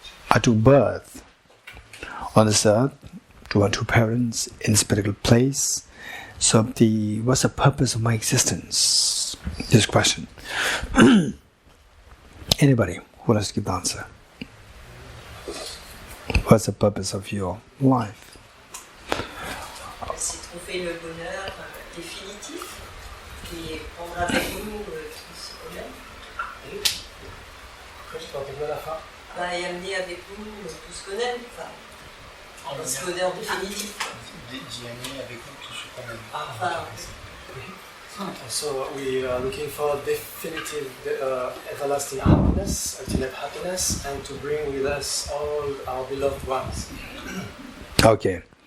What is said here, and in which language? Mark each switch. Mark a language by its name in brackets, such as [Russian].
[English] I took birth on this earth to our two parents in this particular place. So what's the purpose of my existence? This question. Anybody who wants to give the answer? What's the purpose of your life? [French] C'est trouver le bonheur définitif et prendre avec nous tout ce qu'on aime. Et amener avec nous tout ce qu'on aime. Ce bonheur définitif. D'y amener avec nous tout ce qu'on aime. [English] So we are looking for definitive, everlasting happiness, ultimate happiness, and to bring with us all our beloved ones. Okay.